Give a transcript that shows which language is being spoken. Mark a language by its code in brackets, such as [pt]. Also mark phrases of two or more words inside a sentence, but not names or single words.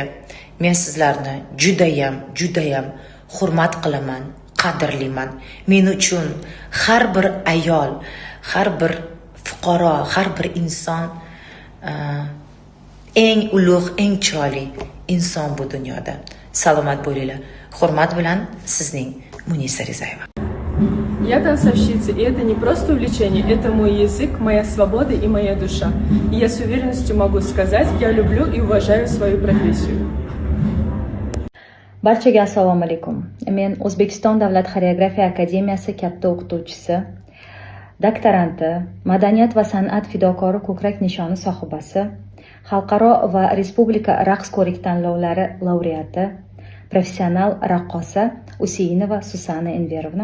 [uz] Men sizlarni judayam hurmat qilaman, qadrlayman. Men uchun har bir ayol, har bir fuqaro, har bir inson eng ulug', eng chiroyli inson bu dunyoda. Salomat bo'linglar. Hurmat bilan sizning Munisa Rizayeva. [ru] Я танцовщица, и это не просто увлечение, это мой язык, моя свобода и моя душа. И я с уверенностью могу сказать, я люблю и уважаю свою профессию. [uz] Barchaga assalomu alaykum. Men O'zbekiston Davlat xoreografiya akademiyasi katta o'qituvchisi, doktoranti, madaniyat va san'at fidokori ko'krak nishoni sohibasi, xalqaro va respublika raqs ko'rik tanlovlari laureati, professional raqqosa Useinova Susana Enverovna.